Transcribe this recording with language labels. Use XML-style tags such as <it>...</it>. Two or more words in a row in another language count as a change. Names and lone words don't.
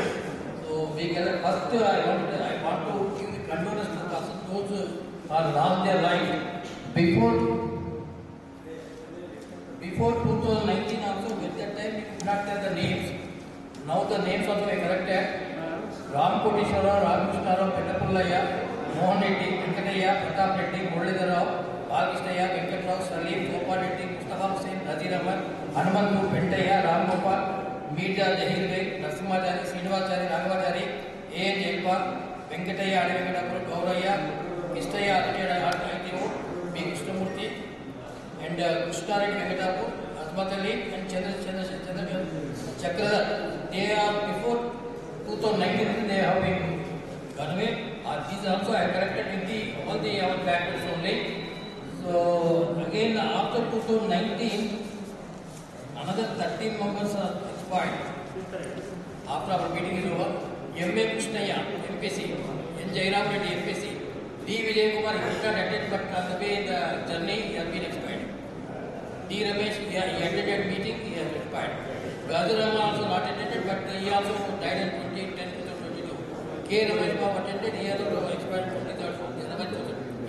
<en>So we gather first I want to give the condolence to the person those who are lost their life before 2019 also. At that time we could not tell the names. Now the names also are corrected. Ram Koteshwara, Ram Krishnarao, Pettapullaya, Mohan Reddy, Venkataya, Pratap Reddy, Muralidharrao, Balkrishnaya, Venkatrao, Salim, Gopal Reddy, Mustafa Hussain, Nazir Ahmad, Hanumantu, Pentaya, Ram Gopal, Mirza Jahir Beg, Narasimhachari, Srinivachari, Raghavachari, A.N. Jaipal, Venkataya, Adi Venkatapura, Gauraya, Krishnaya, ITO, B. Krishnamurthy, and Krishna Reddy Venkatapur, Azmat Ali, and Chandra Chakradhar. They are before 2019 they have been gone away. These also I corrected with all the our factors only. So again after 2019, another 13 members are expired. After our meeting is over, M.A. Krishnaya, MPC, N. Jairam Reddy, MPC, D. Vijay Kumar, he did not attend, but on the way in the journey he has been expired. D. Ramesh, he attended meeting, he has expired. Gazurama also not attended, but he also died in 2010-2022. K. Ramesh Babu attended, he has also expired 23rd.</en>